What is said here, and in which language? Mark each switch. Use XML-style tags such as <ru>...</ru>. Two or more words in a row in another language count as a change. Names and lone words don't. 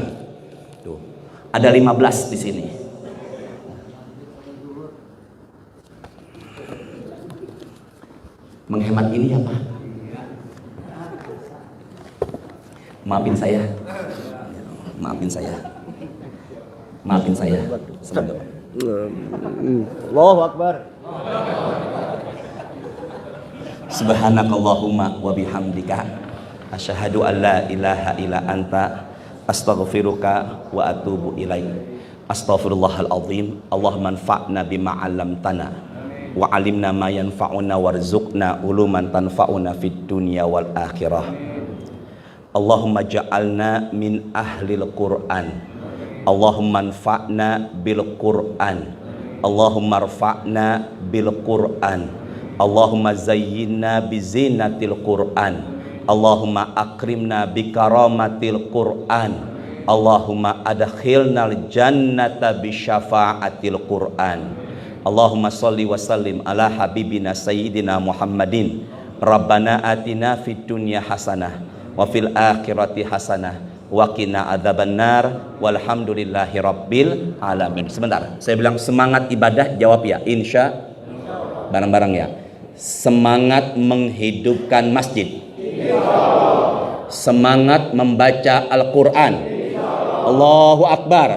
<id>Tuh, ada 15 di sini. Menghemat ini ya, Pak. Maafin saya. Maafin saya. Maafin saya. Semoga.</id> <ar>الله أكبر. سبحانك اللهم وبحمدك أشهد أن لا إله إلا أنت أستغفرك وأتوب إليك. أستغفر الله العظيم. اللهم انفعنا بما علمتنا وعلمنا ما ينفعنا وارزقنا علوما تنفعنا في الدنيا والآخرة. اللهم اجعلنا من أهل القرآن. اللهم انفعنا بالقرآن. اللهم ارفعنا بالقرآن. اللهم زينا بزينة القرآن. اللهم أكرمنا بكرامة القرآن. اللهم أدخلنا الجنة بشفاعة القرآن. اللهم صل وسلم على حبيبنا سيدنا محمد. ربنا آتنا في الدنيا حسنة وفي الآخرة حسنة وقنا عذاب النار والحمد لله رب العالمين.</ar> <id>Sebentar, saya bilang semangat ibadah, jawab ya, insya. Bareng-bareng ya. Semangat menghidupkan masjid. Semangat membaca Al-Quran.</id> <ar>الله أكبر.</ar>